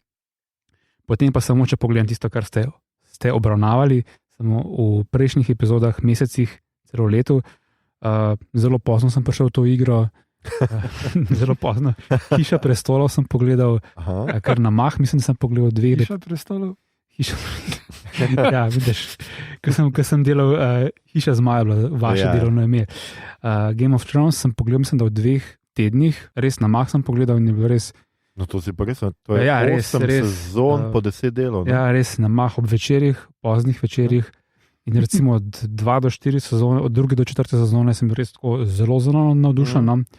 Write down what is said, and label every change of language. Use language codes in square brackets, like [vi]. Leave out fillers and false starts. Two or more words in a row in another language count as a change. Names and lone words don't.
[sl] Potem pa samo, če pogledam tisto, kar ste obravnavali, samo v prejšnjih epizodah, mesecih, celo letu, zelo pozno sem prišel v to igro, zelo pozno. Hiša prestolov sem pogledal, kar na mah, mislim, da sem pogledal 2. Hiša prestolov? Ja, vidiš, ko sem delal Hiša zmaja, bilo vaše delovno ime. Game of Thrones sem pogledal, mislim, da v 2 tednih, res na mah sem pogledal in je bilo res. No, to si pa res, to je 8 sezon po 10 delov. Ne? Ja, res na mah ob večerjih, poznih večerjih. In recimo od 2 do 4 sezone, od 2 do 4 sezone sem res tako zelo navdušen.